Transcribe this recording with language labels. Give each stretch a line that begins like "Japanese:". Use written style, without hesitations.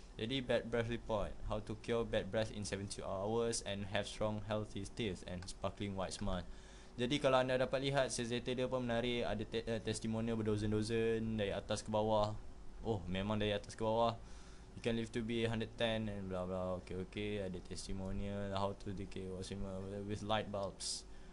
English: Jadi bad breath report, how to cure bad breath in 72 hours and have strong healthy teeth and sparkling white smile.
Indonesian: Jadi kalau anda dapat lihat, sales data dia pun menarik. Ada testimonial berdozen-dozen dari atas ke bawah. Oh, memang dari atas ke bawah.
English: You can live to be 110 and blah blah. Okay, ada testimonial how to decay washing with light bulbs.